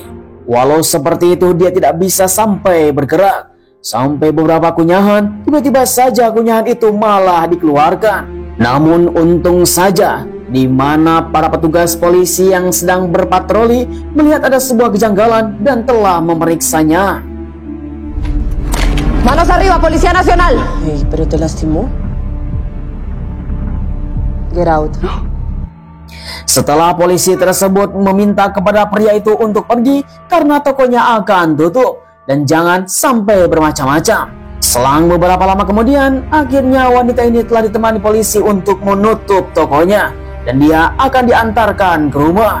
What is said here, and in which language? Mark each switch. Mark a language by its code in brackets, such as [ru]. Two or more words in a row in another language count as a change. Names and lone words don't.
[id] Walau seperti itu dia tidak bisa sampai bergerak. Sampai beberapa kunyahan, tiba-tiba saja kunyahan itu malah dikeluarkan. Namun untung saja di mana para petugas polisi yang sedang berpatroli melihat ada sebuah kejanggalan dan telah memeriksanya. [es] Manos arriba, Policía Nacional. Hey, ¿pero te lastimó? [en] Get out. [id] Setelah polisi tersebut meminta kepada pria itu untuk pergi karena tokonya akan tutup dan jangan sampai bermacam-macam. Selang beberapa lama kemudian, akhirnya wanita ini telah ditemani polisi untuk menutup tokonya dan dia akan diantarkan ke rumah.